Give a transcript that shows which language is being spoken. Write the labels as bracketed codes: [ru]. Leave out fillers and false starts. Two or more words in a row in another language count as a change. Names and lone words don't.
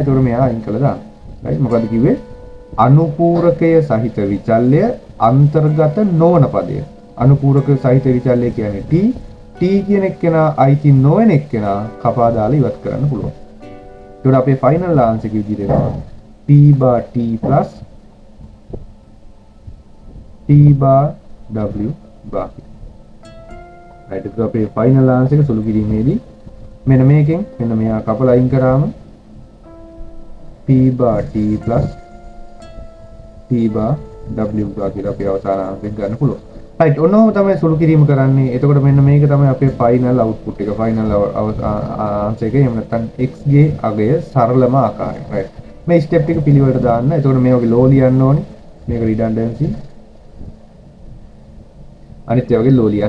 [si] එතකොට මෙයා අයින් කළා දාන්න. right. මොකද කිව්වේ? අනුපූරකය සහිත විචල්‍ය අන්තර්ගත නොවන පදය. අනුපූරක සහිත විචල්‍ය කියන්නේ t කියන එක්කෙනා අයිති නොවන එක්කෙනා කපා දාලා ඉවත් කරන්න පුළුවන්. ඒකට අපේ [en] final answer [si] එක විදිහට එනවා [en] p bar t plus t bar w bar. [si] right ඒක අපේ [en] final answer [si] එක සුළු කිරීමේදී මෙන්න මේකෙන් මෙන්න මෙයා කපලා අයින් කරාම [en] p bar t plus t bar w bar [si] කියලා අපි අවසාන අංකෙන් ගන්න පුළුවන්. right ඔන්නෝම තමයි සුළු කිරීම කරන්නේ. එතකොට මෙන්න මේක තමයි අපේ [en] final output [si] එක. [en] final answer [si] එක එහෙම නැත්නම් x ගේ අගය සරලම ආකාරය. right මේ ස්ටෙප් එක පිළිවෙලට දාන්න. එතකොට මේ වගේ ලෝ ලියන්න ඕනේ. මේක රිඩන්ඩන්සි. අනිත් ඒ වගේ ලෝ ලියන්න.